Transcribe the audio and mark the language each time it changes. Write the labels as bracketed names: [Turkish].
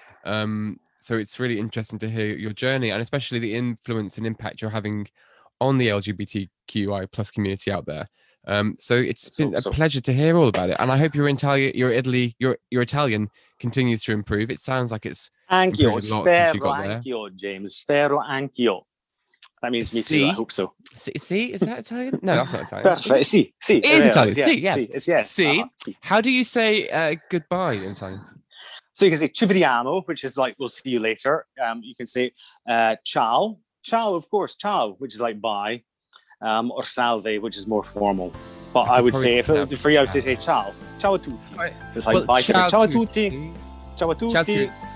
[English] So it's really interesting to hear your journey, and especially the influence and impact you're having on the LGBTQI plus community out there. So it's been a pleasure to hear all about it, and I hope your Italian continues to improve. It sounds like it's [Italian] anch'io, spero anch'io, James, spero anch'io. [English] That means me too. I hope so. See, is that Italian? No, that's not Italian. Perfect. See, it is Italian. Yeah, see, yeah. It's yes. See, how do you say goodbye in Italian? So you can say [Italian] ci vediamo, [English] which is like we'll see you later. You can say ciao, of course, ciao, which is like bye, or [Italian] salve, [English] which is more formal. But I would say for you, I would say [Italian] ciao a tutti. [English] Right. It's like bye. [Italian] Ciao a tutti. Ciao a tutti.